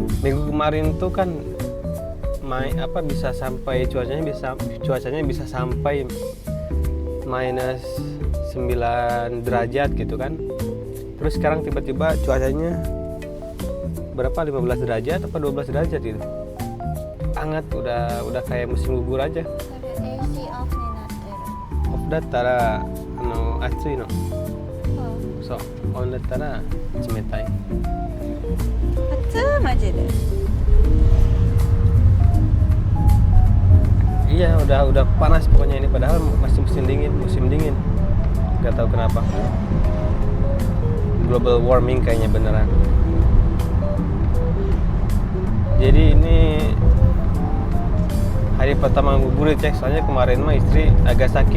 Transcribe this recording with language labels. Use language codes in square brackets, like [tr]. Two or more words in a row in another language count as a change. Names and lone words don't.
[id] Minggu kemarin tuh kan bisa sampai cuacanya bisa sampai minus 9 derajat gitu kan. Terus sekarang tiba-tiba cuacanya berapa, 15 derajat apa 12 derajat gitu. Hangat, udah kayak musim gugur aja. [ja] オフだったら熱いの. そう、オンだったら冷たい. あつ マジで. [id] Iya, udah panas pokoknya ini, padahal masih musim dingin. Gak tahu kenapa. [en] Global warming [id] kayaknya beneran. Jadi ini hari pertama ngabuburit cek, soalnya kemarin mah istri agak sakit.